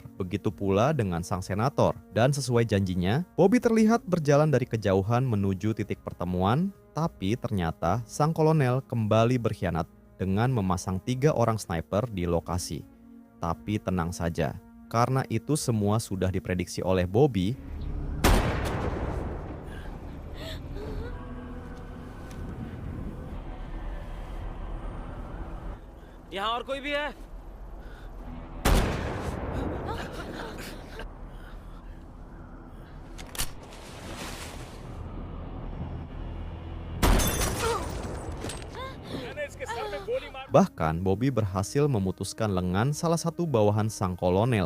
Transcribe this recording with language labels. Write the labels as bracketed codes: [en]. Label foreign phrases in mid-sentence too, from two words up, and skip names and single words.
[id] Begitu pula dengan sang senator. Dan sesuai janjinya, Bobby terlihat berjalan dari kejauhan menuju titik pertemuan, tapi ternyata sang kolonel kembali berkhianat dengan memasang 3 orang sniper di lokasi. Tapi tenang saja. Karena itu semua sudah diprediksi oleh Bobby. [hi] यहाँ और कोई भी है? [id] Bahkan Bobby berhasil memutuskan lengan salah satu bawahan sang kolonel.